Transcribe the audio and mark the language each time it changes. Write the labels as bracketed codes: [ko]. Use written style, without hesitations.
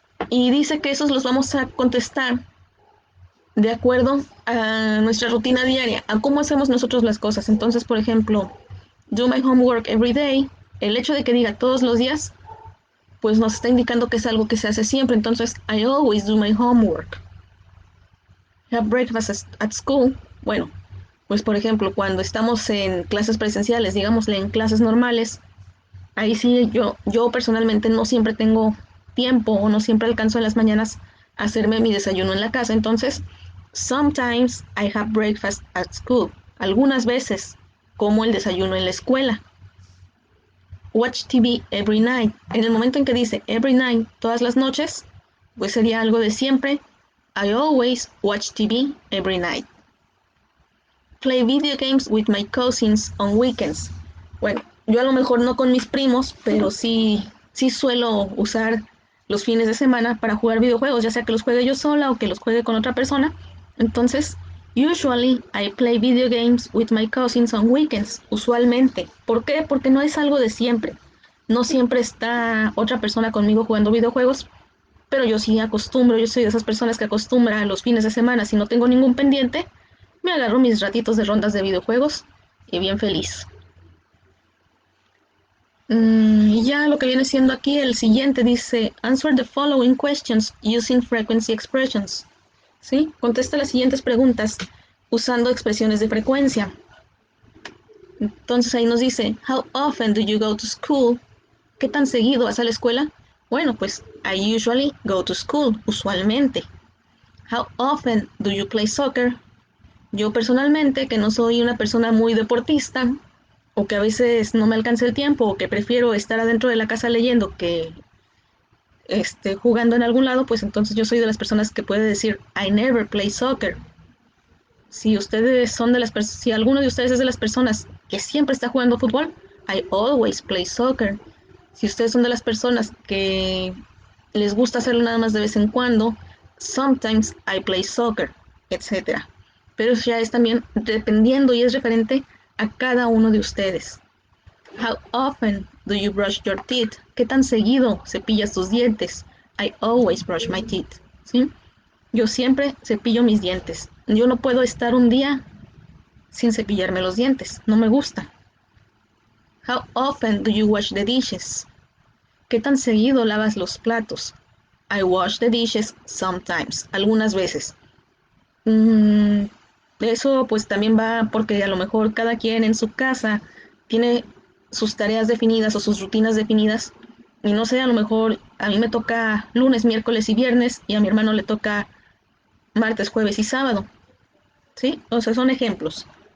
[es] Y dice que esos los vamos a contestar de acuerdo a nuestra rutina diaria, a cómo hacemos nosotros las cosas. Entonces, por ejemplo, [en] do my homework every day, [es] el hecho de que diga todos los días, pues nos está indicando que es algo que se hace siempre. [en] Entonces, I always do my homework. Have breakfast at school. [es] Bueno, pues por ejemplo, cuando estamos en clases presenciales, digámosle en clases normales, ahí sí yo personalmente no siempre tengo tiempo o no siempre alcanzo en las mañanas a hacerme mi desayuno en la casa. [en] Entonces, sometimes I have breakfast at school. [es] Algunas veces como el desayuno en la escuela. [en] Watch TV every night. [es] En el momento en que dice [en] every night, [es] todas las noches, pues sería algo de siempre. [en] I always watch TV every night. Play video games with my cousins on weekends. [es] Bueno, yo a lo mejor no con mis primos, pero sí suelo usar los fines de semana para jugar videojuegos, ya sea que los juegue yo sola o que los juegue con otra persona. [en] Entonces, usually I play video games with my cousins on weekends. [es] Usualmente. ¿Por qué? Porque no es algo de siempre. No siempre está otra persona conmigo jugando videojuegos, pero yo sí acostumbro, yo soy de esas personas que acostumbran los fines de semana, si no tengo ningún pendiente, me agarro mis ratitos de rondas de videojuegos y bien feliz. Y ya lo que viene siendo aquí, el siguiente dice, [en] answer the following questions using frequency expressions. [es] ¿Sí? Contesta las siguientes preguntas usando expresiones de frecuencia. Entonces ahí nos dice, [en] how often do you go to school? [es] ¿Qué tan seguido vas a la escuela? Bueno, pues [en] I usually go to school, usualmente. How often do you play soccer? [es] Yo personalmente, que no soy una persona muy deportista, o que a veces no me alcanza el tiempo, o que prefiero estar adentro de la casa leyendo que jugando en algún lado, pues entonces yo soy de las personas que puede decir, [en] I never play soccer. [es] Si alguno de ustedes es de las personas que siempre está jugando fútbol, [en] I always play soccer. [es] Si ustedes son de las personas que les gusta hacerlo nada más de vez en cuando, [en] sometimes I play soccer, [es] etcétera. Pero ya es también dependiendo y es referente a cada uno de ustedes. [en] How often do you brush your teeth? [es] ¿Qué tan seguido cepillas tus dientes? [en] I always brush my teeth. [es] ¿Sí? Yo siempre cepillo mis dientes. Yo no puedo estar un día sin cepillarme los dientes. No me gusta. [en] How often do you wash the dishes? [es] ¿Qué tan seguido lavas los platos? [en] I wash the dishes sometimes. [es] Algunas veces. Eso pues también va porque a lo mejor cada quien en su casa tiene sus tareas definidas o sus rutinas definidas. Y no sé, a lo mejor a mí me toca lunes, miércoles y viernes y a mi hermano le toca martes, jueves y sábado. ¿Sí? O sea, son ejemplos.